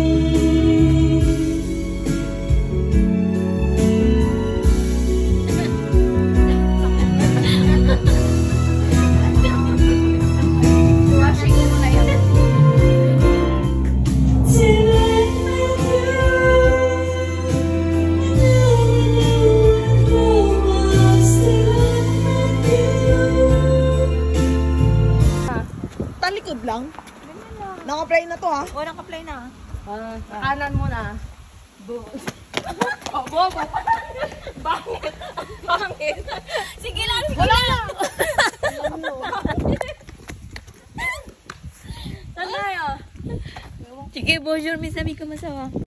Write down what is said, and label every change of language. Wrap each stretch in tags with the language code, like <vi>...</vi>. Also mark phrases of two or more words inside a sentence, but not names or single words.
<en>Till I met you, I never knew I was till I met you.</en> <tl>Talikod lang. Naka-play na to ha. O, naka-play na. Kanan muna. Oh, bobo. Bakit? Bakit? Sige lang, sige lang. Saan tayo? Sige,</tl> <fr>bonjour, mes amis,</fr> <tl>kumusta ka?</tl>